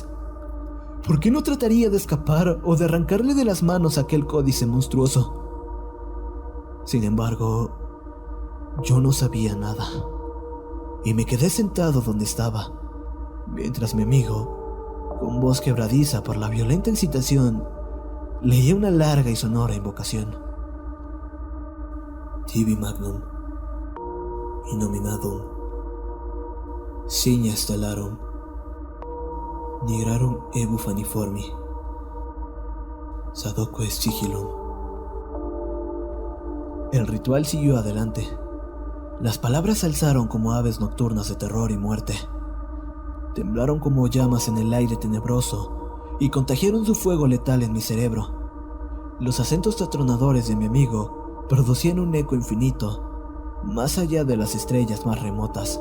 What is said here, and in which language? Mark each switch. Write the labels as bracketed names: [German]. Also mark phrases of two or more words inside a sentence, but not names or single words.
[Spanish] ¿Por qué no trataría de escapar o de arrancarle de las manos aquel códice monstruoso? Sin embargo, yo no sabía nada, y me quedé sentado donde estaba, mientras mi amigo, con voz quebradiza por la violenta excitación, leía una larga y sonora invocación. [Latin] Tibi magnum, innominadum, signa stellarum, nigrarum ebufaniformi, sadoque sigillum. [Spanish] El ritual siguió adelante. Las palabras se alzaron como aves nocturnas de terror y muerte. Temblaron como llamas en el aire tenebroso y contagiaron su fuego letal en mi cerebro. Los acentos atronadores de mi amigo producían un eco infinito, más allá de las estrellas más remotas.